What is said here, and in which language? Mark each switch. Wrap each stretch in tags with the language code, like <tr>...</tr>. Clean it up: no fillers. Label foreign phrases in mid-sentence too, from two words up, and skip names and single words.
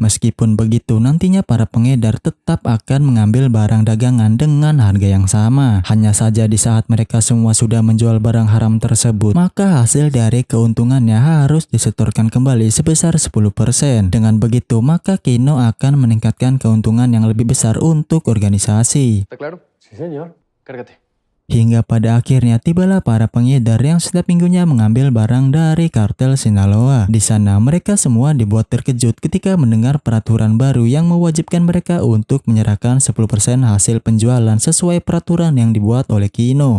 <id>Meskipun begitu, nantinya para pengedar tetap akan mengambil barang dagangan dengan harga yang sama. Hanya saja di saat mereka semua sudah menjual barang haram tersebut, maka hasil dari keuntungannya harus disetorkan kembali sebesar 10%. Dengan begitu, maka Kino akan meningkatkan keuntungan yang lebih besar untuk organisasi.</id> <es>¿Está claro? Sí, señor. Cárgate.</es> <id>Hingga pada akhirnya tibalah para pengedar yang setiap minggunya mengambil barang dari kartel Sinaloa. Di sana mereka semua dibuat terkejut ketika mendengar peraturan baru yang mewajibkan mereka untuk menyerahkan 10% hasil penjualan sesuai peraturan yang dibuat oleh Kino.</id>